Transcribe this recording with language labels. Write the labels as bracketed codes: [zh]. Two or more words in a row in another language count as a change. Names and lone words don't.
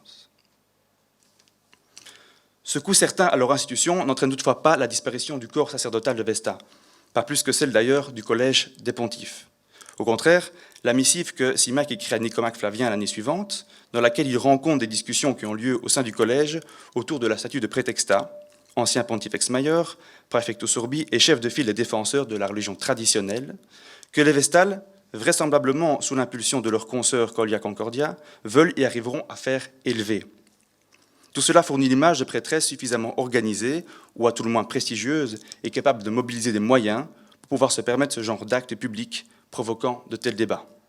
[fr] » Ce coup certain à leur institution n'entraîne toutefois pas la disparition du corps sacerdotal de Vesta, pas plus que celle d'ailleurs du collège des pontifes. Au contraire, la missive que Simac écrit à Nicomaque Flavien l'année suivante, dans laquelle il rend compte des discussions qui ont lieu au sein du collège autour de la statue de Prétexta, ancien [la] pontifex major, praefectus urbi [fr] et chef de file des défenseurs de la religion traditionnelle, que les Vestales, vraisemblablement sous l'impulsion de leur consoeur Collia Concordia, veulent et arriveront à faire élever. Tout cela fournit l'image de prêtresses suffisamment organisées, ou à tout le moins prestigieuses, et capables de mobiliser des moyens pour pouvoir se permettre ce genre d'actes publics provoquant de tels débats.